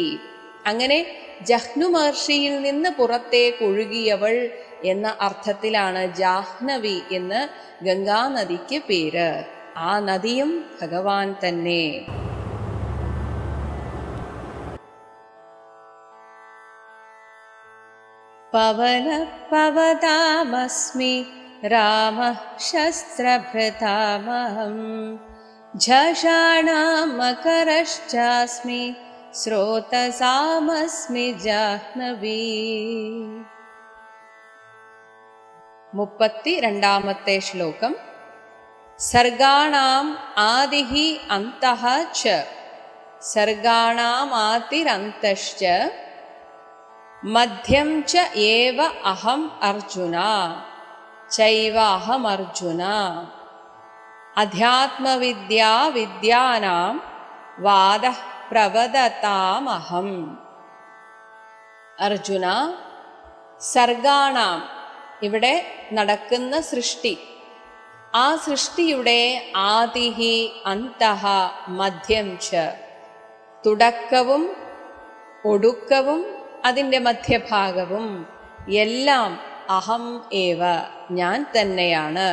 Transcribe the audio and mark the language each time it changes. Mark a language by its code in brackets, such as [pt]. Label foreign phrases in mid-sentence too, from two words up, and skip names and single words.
[ml] അങ്ങനെ ജഹ്നു മഹർഷിയിൽ നിന്ന് പുറത്തേക്കൊഴുകിയവൾ എന്ന അർത്ഥത്തിലാണ് ജാഹ്നവി എന്ന് ഗംഗാനദിക്ക് പേര്. ആ നദിയും ഭഗവാൻ തന്നെ. [sa] पवनः पवतामस्मि रामः शस्त्रभृतामहम् झषाणां मकरश्चास्मि स्रोतसामस्मि जाह्नवी. [ml] 32ാമത്തെ ശ്ലോകം. [sa] സർഗാണാം ആദിഹി അന്തഃ ച സർഗാണാം ആതിരന്തശ്ച മധ്യം ച ഏവ അഹം അർജുന ചൈവ അഹം അർജുന അധ്യാത്മവിദ്യാ വിദ്യാനാം വാദഃ പ്രവദതാമഹം. [ml] അർജുന, സർഗാണാം ഇവിടെ നടക്കുന്ന സൃഷ്ടി, ആ സൃഷ്ടിയുടെ [sa] ആദിഹി അന്തഃ മധ്യം ച [ml] തുടക്കവും ഒടുക്കവും അതിൻ്റെ മധ്യഭാഗവും എല്ലാം [sa] അഹം ഏവ [ml] ഞാൻ തന്നെയാണ്.